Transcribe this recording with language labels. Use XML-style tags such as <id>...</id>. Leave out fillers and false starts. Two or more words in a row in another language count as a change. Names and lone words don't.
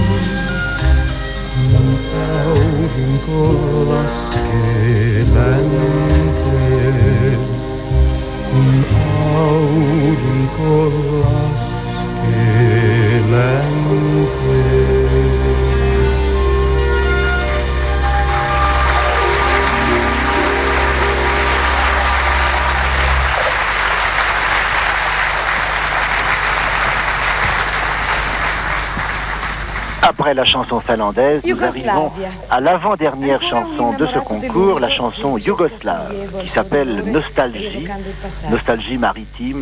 <fi>Kun aurinko laskee länteen, kun aurinko laskee länteen.</fi> <fr>Après la chanson finlandaise, nous arrivons à l'avant-dernière chanson de ce concours, la chanson yougoslave, qui s'appelle Nostalgie, nostalgie maritime.</fr>